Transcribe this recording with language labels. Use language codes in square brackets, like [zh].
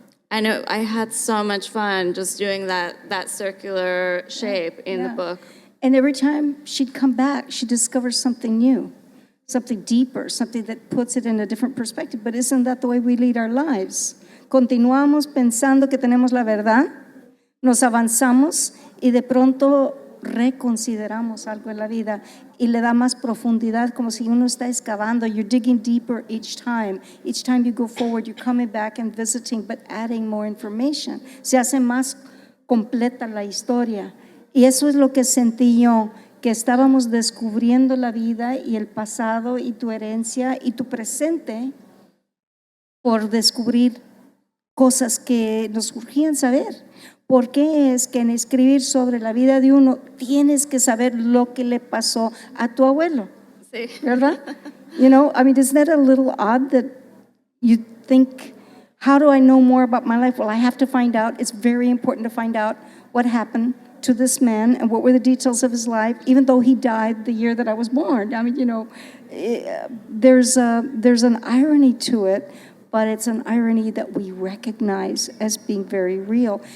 [en] I had so much fun just doing that circular shape in the book. And every time she'd come back, she'd discover something new, something deeper, something that puts it in a different perspective. But isn't that the way we lead our lives? [es] Continuamos pensando que tenemos la verdad, nos avanzamos y de pronto reconsideramos algo en la vida y le da más profundidad, como si uno está excavando. [en] You're digging deeper each time. Each time you go forward, you're coming back and visiting, but adding more information. [es] Se hace más completa la historia. Y eso es lo que sentí yo, que estábamos descubriendo la vida y el pasado y tu herencia y tu presente por descubrir cosas que nos urgían saber. ¿Por qué es que en escribir sobre la vida de uno tienes que saber lo que le pasó a tu abuelo? Sí. ¿Verdad? [en] You know, I mean, isn't that a little odd that you think, how do I know more about my life? Well, I have to find out. It's very important to find out what happened to this man and what were the details of his life, even though he died the year that I was born. I mean, you know, there's an irony to it, but it's an irony that we recognize as being very real.